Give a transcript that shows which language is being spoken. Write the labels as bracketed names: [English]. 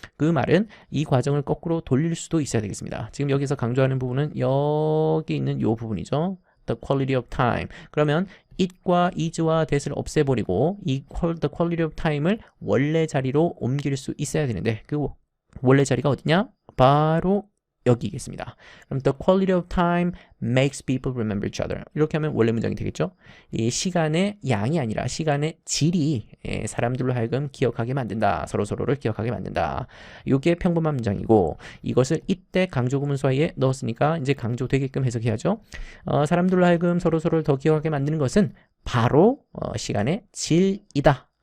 [Korean] 그 말은 이 과정을 거꾸로 돌릴 수도 있어야 되겠습니다. 지금 여기서 강조하는 부분은 여기 있는 이 부분이죠. [English] The quality of time. [Korean] 그러면 it과 is와 that을 없애버리고 이 [English] the quality of time [Korean] 을 원래 자리로 옮길 수 있어야 되는데 그 원래 자리가 어디냐? 바로 여기겠습니다. [English] 그럼 the quality of time makes people remember each other. [Korean] 이렇게 하면 원래 문장이 되겠죠. 이 시간의 양이 아니라 시간의 질이 사람들로 하여금 기억하게 만든다. 서로서로를 기억하게 만든다. 이게 평범한 문장이고 이것을 이때 강조구문 사이에 넣었으니까 이제 강조되게끔 해석해야죠. 사람들로 하여금 서로서로를 더 기억하게 만드는 것은 바로 시간의 질이다.